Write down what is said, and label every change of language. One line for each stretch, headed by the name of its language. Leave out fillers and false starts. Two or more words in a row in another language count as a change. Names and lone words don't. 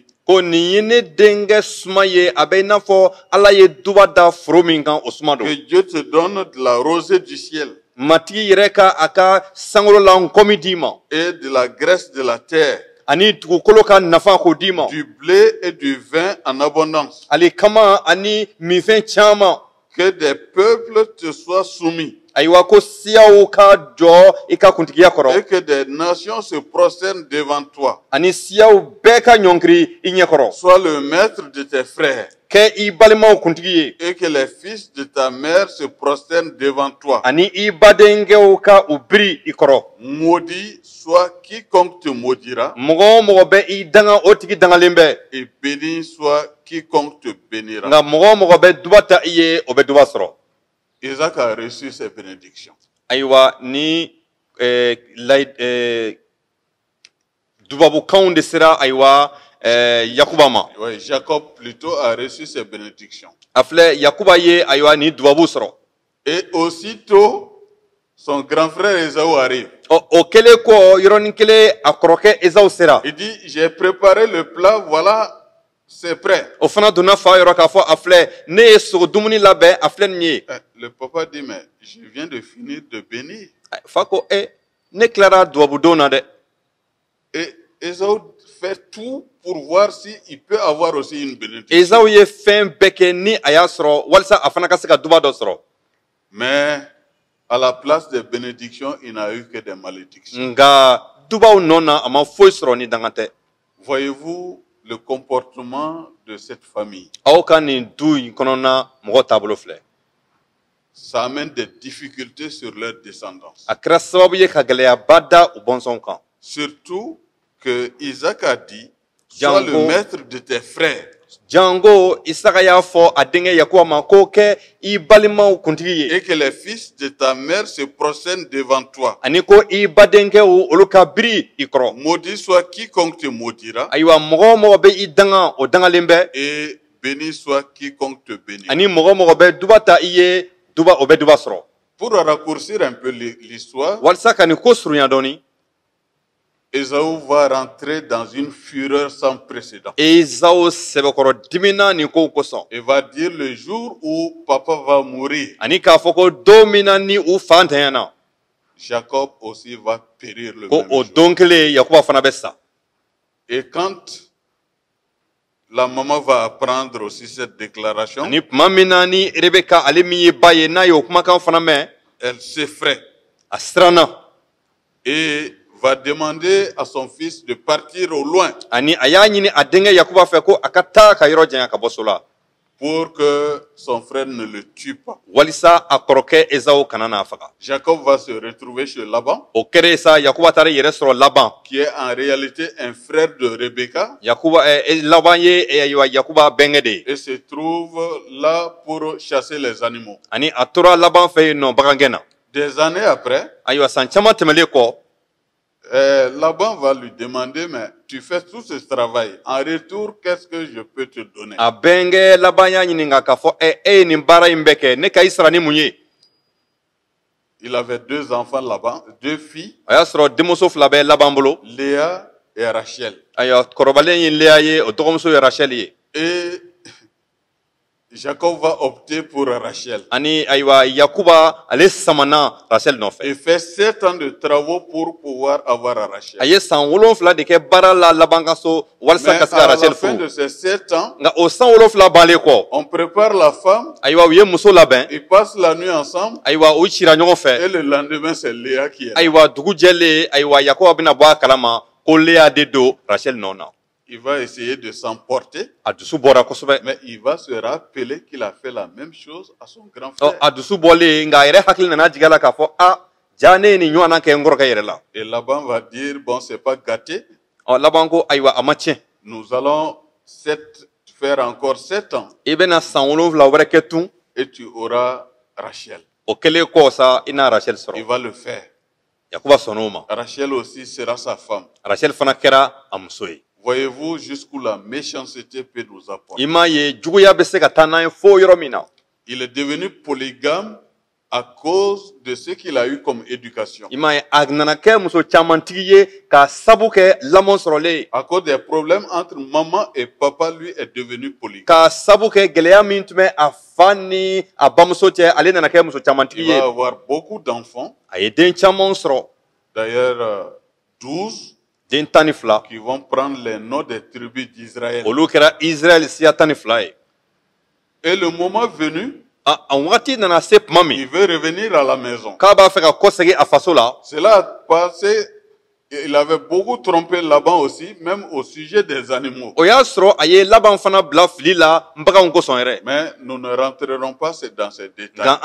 French: Que Dieu te donne de la rosée du ciel et de la graisse de la terre, du blé et du vin en abondance, que des peuples te soient soumis
Bambara: Aywa ko siyaw ka jɔ i ka kuntigiya kɔrɔ.
French: Et que des nations se prosternent devant toi.
Bambara: Ani siyaw bɛɛ ka ɲɔnkiri i ɲɛkɔrɔ.
French: Sois le maître de tes frères.
Bambara: Kɛ i balimaw kuntigi ye.
French: Et que les fils de ta mère se prosternent devant toi.
Bambara: Ani i badenkɛw ka u biri i kɔrɔ.
French: Maudit soit quiconque te maudira.
Bambara: Mɔgɔ o mɔgɔ bɛ i danga o tigi dangalen bɛ.
French: Et béni soit quiconque te bénira.
Bambara: Nka mɔgɔ o mɔgɔ bɛ duba ta i ye o bɛ duba sɔrɔ.
French: Isaac a reçu ses bénédictions.
Bambara: Ayiwa ni dubabukanw de sera ayiwa Yakuba ma.
French: Oui, Jacob plutôt a reçu ses bénédictions.
Bambara: A filɛ Yakuba ye ayiwa ni dubabu sɔrɔ.
French: Et aussitôt son grand frère Ésaü arrive.
Bambara: O kɛlen kɔ yɔrɔnin kelen a kɔrɔkɛ Esawu sera.
French: Il dit, j'ai préparé le plat, voilà, c'est prêt.
Bambara: O fana donna fa yɔrɔ k'a fɔ a filɛ ne ye sogo dumuni labɛn a filɛ nin ye.
French: Le papa dit, mais je viens de finir de bénir.
Bambara: Fa ko ne tilara dubabudon na dɛ.
French: Et Ésaü fait tout pour voir s'il peut avoir aussi une bénédiction.
Bambara: Esawu ye fɛn bɛɛ kɛ ni a y'a sɔrɔ walasa a fana ka se ka duba dɔ sɔrɔ.
French: Mais à la place des bénédictions, il n'a eu que des malédictions.
Bambara: Nka dubaw nɔ na a ma foyi sɔrɔ ni danga tɛ.
French: Voyez-vous le comportement de cette famille?
Bambara: Aw ka nin du in kɔnɔna mɔgɔ taabolo filɛ.
French: Ça amène des difficultés sur leur descendance.
Bambara: A kɛra sababu ye ka gɛlɛyaba da u bɔnsɔnw kan.
French: Surtout que Isaac a dit, sois le maître de tes frères.
Bambara: Jango Isaka y'a fɔ a denkɛ Yakuba ma ko kɛ i balimaw kuntigi ye.
French: Et que les fils de ta mère se prosternent devant toi.
Bambara: Ani ko i badenkɛw olu ka biri i kɔrɔ.
French: Maudit soit quiconque te maudira.
Bambara: Ayiwa mɔgɔ o mɔgɔ bɛ i danga o dangalen bɛ.
French: Et béni soit quiconque te bénira.
Bambara: Ani mɔgɔ o mɔgɔ bɛ duba ta i ye duba o bɛ duba sɔrɔ.
French: Pour raccourcir un peu l'histoire,
Bambara: walisa ka nin ko surunya dɔɔni.
French: Ésaü va rentrer dans une fureur sans précédent.
Bambara: Esawu sɛbɛkɔrɔ dimina nin kow kosɔn.
French: Et va dire le jour où papa va mourir.
Bambara: Ani k'a fɔ ko don min na ni u fa ntanyana.
French: Jacob aussi va périr le
Bambara: Ko
French: même
Bambara: o
French: jour.
Bambara: don kelen Yakuba fana bɛ sa.
French: Et quand la maman va apprendre aussi cette déclaration,
Bambara: Ani tuma min na ni Rebeka ale min ye ba ye n'a ye o kumakan fana mɛn.
French: elle s'effraie
Bambara: A siranna.
French: et va demander à son fils de partir au loin
Bambara: Ani a y'a ɲini a denkɛ Yakuba fɛ ko a ka taa ka yɔrɔ janya ka bɔ so la.
French: pour que son frère ne le tue pas.
Bambara: Walisa a kɔrɔkɛ Esawu kana n'a faga.
French: Jacob va se retrouver chez Laban,
Bambara: O kɛra sa Yakuba taara yɛrɛ sɔrɔ Laban.
French: qui est en réalité un frère de Rebecca,
Bambara: Yakuba Laban ye Yakuba bɛnkɛ de ye.
French: et se trouve là pour chasser les animaux.
Bambara: Ani a tora Laban fɛ yen nɔ bagangɛn na.
French: Des années après,
Bambara: Ayiwa san caman tɛmɛlen kɔ.
French: Laban va lui demander, mais tu fais tout ce travail. En retour, qu'est-ce que je peux te donner?
Bambara: A bɛnkɛ Laban y'a ɲininka k'a fɔ e ye nin baara in bɛɛ kɛ ne ka i sara ni mun ye?
French: Il avait deux enfants là-bas, deux filles,
Bambara: A y'a sɔrɔ denmuso fila bɛ Laban bolo.
French: Léa et Rachel.
Bambara: Ayiwa kɔrɔbalen ye Leya ye o dɔgɔmuso ye Rachel ye.
French: Et Jacob va opter pour Rachel.
Bambara: Ani ayiwa Yakuba ale samana Rachel nɔfɛ.
French: Il fait 7 ans de travaux pour pouvoir avoir Rachel.
Bambara: A ye san 7 de kɛ baara la Laban ka so walisa
French: Mais
Bambara: ka se ka
French: à la
Bambara: Rachel
French: fin de
Bambara: furu.
French: ces 7 ans,
Bambara: Nka o san 7 bannen kɔ.
French: on prépare la femme,
Bambara: Ayiwa u ye muso labɛn.
French: ils passent la nuit ensemble,
Bambara: Ayiwa u cira ɲɔgɔn fɛ.
French: et le lendemain, c'est Léa qui est là.
Bambara: Ayiwa dugu jɛlen ayiwa Yakuba bɛna bɔ a kalama ko Leya de don Rachel nɔ na.
French: Il va essayer de s'emporter,
Bambara: A dusu bɔra kosɛbɛ.
French: mais il va se rappeler qu'il a fait la même chose à son grand Ɔ frère.
Bambara: a dusu bɔlen nka a yɛrɛ hakili nana jigin a la k'a fɔ ja ne ye nin ɲɔgɔnna kɛ n kɔrɔkɛ yɛrɛ la.
French: Et Laban va dire, bon, c'est pas gâté,
Bambara: Ɔ Laban ko ayiwa a ma tiɲɛ.
French: nous allons faire encore 7 ans,
Bambara: I bɛna san 7 wɛrɛ kɛ tun.
French: et tu auras Rachel.
Bambara: O kɛlen kɔ sa i n'a Rachel
French: Il
Bambara: sɔrɔ.
French: va le faire.
Bambara: Yakuba sɔnn'o ma.
French: Rachel aussi sera sa femme.
Bambara: Rachel fana kɛra a muso ye.
French: Voyez-vous jusqu'où la méchanceté peut nous apporter.
Bambara: I m'a ye juguya bɛ se ka taa n'an ye fo yɔrɔ min na.
French: Il est devenu polygame à cause de ce qu'il a eu comme éducation.
Bambara: I m'a ye a nana kɛ muso camantigi ye k'a sabu kɛ lamɔ sɔrɔlen ye.
French: À cause des problèmes entre maman et papa, lui est devenu polygame.
Bambara: K'a sabu kɛ gɛlɛya min tun bɛ a fa ni a bamuso cɛ ale nana kɛ muso camantigi
French: Il
Bambara: ye.
French: va avoir beaucoup d'enfants,
Bambara: A ye den caman sɔrɔ.
French: d'ailleurs 12,
Bambara: Den 12
French: qui vont prendre les noms des tribus d'Israël.
Bambara: olu kɛra Israël siya 12 ye.
French: Et le moment venu, Il veut revenir à la maison. Cela a passé. Il avait beaucoup trompé Laban aussi, même au sujet des animaux. Mais nous ne rentrerons pas dans ces détails.